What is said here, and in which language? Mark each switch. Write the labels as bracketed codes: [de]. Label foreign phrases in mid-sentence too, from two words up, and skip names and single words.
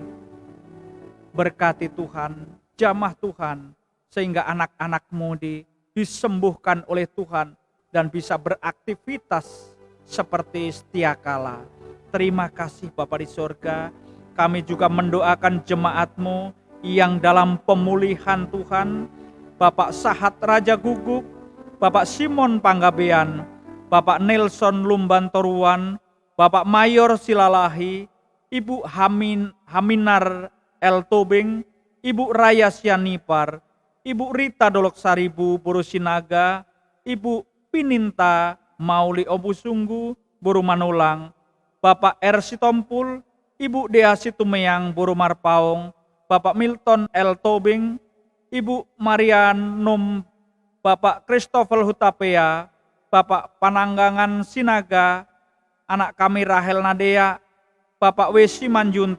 [id] Berkati Tuhan, jamah Tuhan, sehingga anak-anak-Mu disembuhkan oleh Tuhan dan bisa beraktivitas seperti setia kala. Terima kasih Bapa di sorga. Kami juga mendoakan jemaat-Mu yang dalam pemulihan Tuhan, Bapak Sahat Raja Guguk, Bapak Simon Panggabean, Bapak Nelson Lumbantoruan, Bapak Mayor Silalahi, Ibu Haminar El Tobing, Ibu Raya Sianipar, Ibu Rita Dolok Saribu Borosinaga, Ibu Pininta Mauli Obusunggu Buru Manulang, Bapak R. Sitompul, Ibu Dea Situmeyang Buru Marpaung, Bapak Milton L. Tobing, Ibu Marianum, Bapak Christopher Hutapea, Bapak Pananggangan Sinaga, anak kami Rahel Nadea, Bapak W.